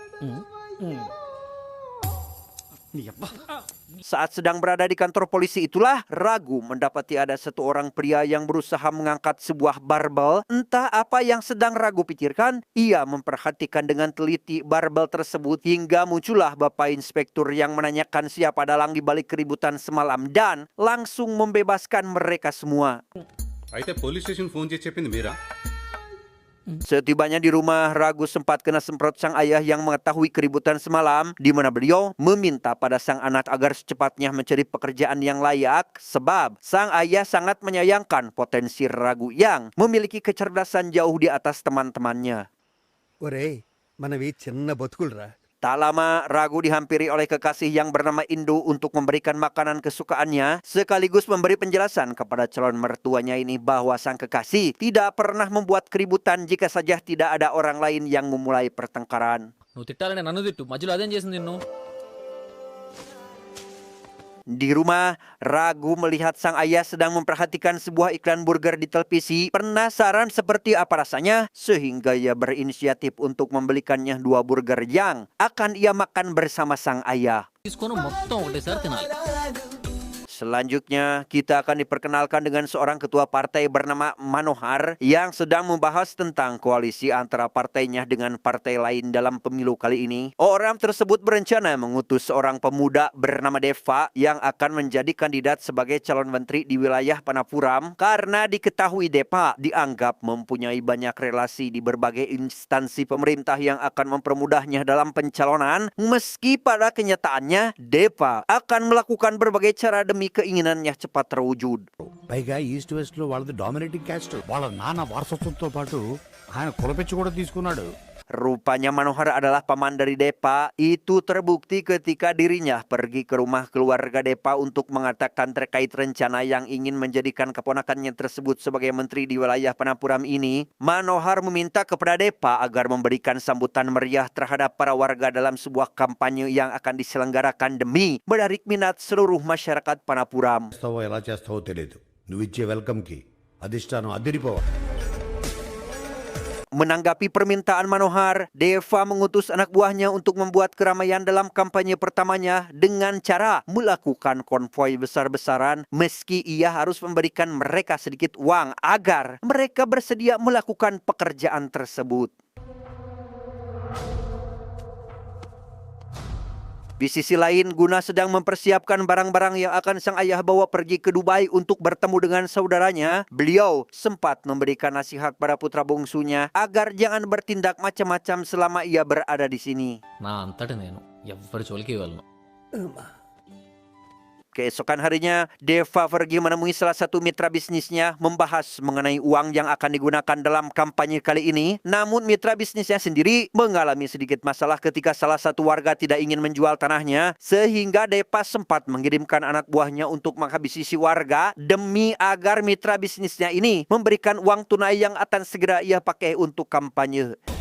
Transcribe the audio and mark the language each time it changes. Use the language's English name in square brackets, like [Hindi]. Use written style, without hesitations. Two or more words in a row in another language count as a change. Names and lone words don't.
[Indonesian] Saat sedang berada di kantor polisi itulah Ragu mendapati ada satu orang pria yang berusaha mengangkat sebuah barbel. Entah apa yang sedang Ragu pikirkan, ia memperhatikan dengan teliti barbel tersebut hingga muncullah Bapak Inspektur yang menanyakan siapa dalang di balik keributan semalam dan langsung membebaskan mereka semua. [Telugu] అయితే [English] police station [Telugu] ఫోన్ చేసి చెప్పింది మీరా? [Indonesian] Setibanya di rumah, Ragu sempat kena semprot sang ayah yang mengetahui keributan semalam, di mana beliau meminta pada sang anak agar secepatnya mencari pekerjaan yang layak, sebab sang ayah sangat menyayangkan potensi Ragu yang memiliki kecerdasan jauh di atas teman-temannya. [Telugu] ఒరేయ్ మనవి చిన్న బతుకులరా. [Indonesian] Tak lama, Ragu dihampiri oleh kekasih yang bernama Indu untuk memberikan makanan kesukaannya, sekaligus memberi penjelasan kepada calon mertuanya ini bahwa sang kekasih tidak pernah membuat keributan jika saja tidak ada orang lain yang memulai pertengkaran. [Telugu] నువ్వు తిట్టాలని నన్ను తిట్టు మధ్యలో అదేం చేసింది నిన్ను [Indonesian] Di rumah, Ragu melihat sang ayah sedang memperhatikan sebuah iklan burger di televisi. Penasaran seperti apa rasanya, sehingga ia berinisiatif untuk membelikannya 2 burger yang akan ia makan bersama sang ayah. [Telugu] తీసుకొని మొత్తం ఒకటేసారి తినాలి [Indonesian] Selanjutnya, kita akan diperkenalkan dengan seorang ketua partai bernama Manohar yang sedang membahas tentang koalisi antara partainya dengan partai lain dalam pemilu kali ini. Orang tersebut berencana mengutus seorang pemuda bernama Deva yang akan menjadi kandidat sebagai calon menteri di wilayah Panapuram karena diketahui Deva dianggap mempunyai banyak relasi di berbagai instansi pemerintah yang akan mempermudahnya dalam pencalonan, meski pada kenyataannya Deva akan melakukan berbagai cara demi keinginannya cepat terwujud. [Telugu] పైగా [English] east west [Telugu] లో వాళ్ళది [English] dominating caste. [Telugu] వాళ్ళ నాన్న వారసత్వంతో పాటు ఆయన కులపెచ్చి కూడా తీసుకున్నాడు. [Indonesian] Rupanya Manohar adalah paman dari Depa. Itu terbukti ketika dirinya pergi ke rumah keluarga Depa untuk mengatakan terkait rencana yang ingin menjadikan keponakannya tersebut sebagai menteri di wilayah Panapuram ini. Manohar meminta kepada Depa agar memberikan sambutan meriah terhadap para warga dalam sebuah kampanye yang akan diselenggarakan demi menarik minat seluruh masyarakat Panapuram. [Telugu] చేస్తావో ఎలా చేస్తావో తెలియదు. నువ్వు ఇచ్చే వెల్కమ్ కి అధిష్టానం అదిరిపోవాలి. [Indonesian] Menanggapi permintaan Manohar, Deva mengutus anak buahnya untuk membuat keramaian dalam kampanye pertamanya dengan cara melakukan konvoi besar-besaran meski ia harus memberikan mereka sedikit uang agar mereka bersedia melakukan pekerjaan tersebut. Di sisi lain, Guna sedang mempersiapkan barang-barang yang akan sang ayah bawa pergi ke Dubai untuk bertemu dengan saudaranya. Beliau sempat memberikan nasihat pada putra bungsunya agar jangan bertindak macam-macam selama ia berada di sini. [Telugu] నా అంతటి నేను ఎవ్వరి జోలికి వెళ్ళను [Indonesian] Keesokan harinya, Deva pergi menemui salah satu mitra bisnisnya membahas mengenai uang yang akan digunakan dalam kampanye kali ini. Namun mitra bisnisnya sendiri mengalami sedikit masalah ketika salah satu warga tidak ingin menjual tanahnya, sehingga Deva sempat mengirimkan anak buahnya untuk menghabisi si warga demi agar mitra bisnisnya ini memberikan uang tunai yang akan segera ia pakai untuk kampanye.